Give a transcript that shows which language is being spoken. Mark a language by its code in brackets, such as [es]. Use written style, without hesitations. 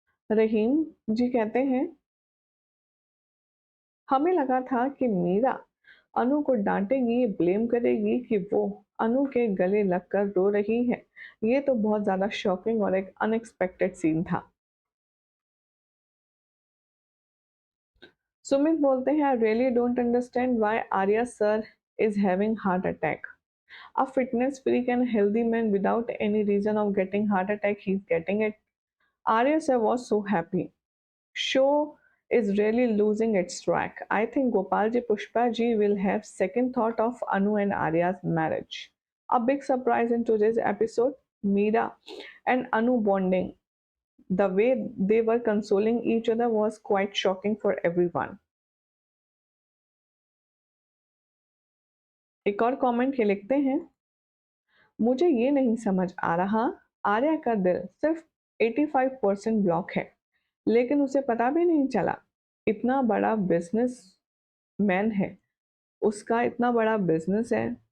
[hi] रहीम जी कहते हैं, हमें लगा था कि मीरा अनु को डांटेगी, ब्लेम करेगी कि वो अनु के गले लगकर रो रही है। ये तो बहुत ज्यादा शॉकिंग और एक अनएक्सपेक्टेड सीन था। सुमित बोलते हैं, [en] I really don't understand why Arya sir is having heart attack. A fitness freak and healthy man without any reason of getting heart attack, he's getting it. Arya sir was so happy. Show is really losing its track. I think Gopalji Pushpaji will have second thought of Anu and Arya's marriage. A big surprise in today's episode, Meera and Anu bonding. The way they were consoling each other was quite shocking for everyone. [hi] एक और comment ये लिखते हैं, मुझे ये नहीं समझ आ रहा, आर्या का दिल सिर्फ 85% ब्लॉक है, लेकिन उसे पता भी नहीं चला। इतना बड़ा बिजनेस मैन है, उसका इतना बड़ा बिजनेस है।